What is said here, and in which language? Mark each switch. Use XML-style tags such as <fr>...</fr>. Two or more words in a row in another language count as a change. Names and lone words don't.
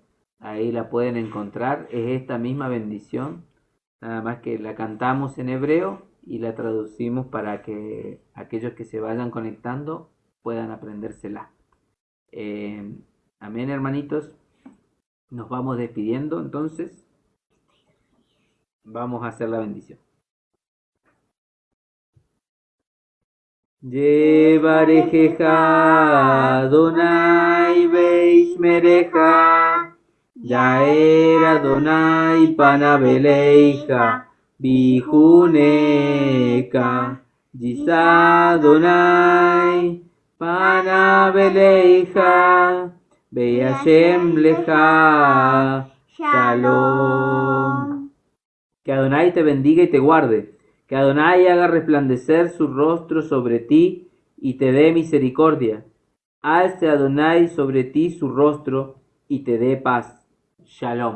<es>Ahí la pueden encontrar, es esta misma bendición, nada más que la cantamos en hebreo y la traducimos para que aquellos que se vayan conectando puedan aprendérsela. Amén, hermanitos. Nos vamos despidiendo, entonces. Vamos a hacer la bendición.</es> <he>יברכך אדני וישמרך יאר אדני פניו אליך ויחנך ישא אדני פניו אליך וישם לך שלום.</he> <es>Que Adonai te bendiga y te guarde. Que Adonai haga resplandecer su rostro sobre ti y te dé misericordia. Alce Adonai sobre ti su rostro y te dé paz. Shalom.</es>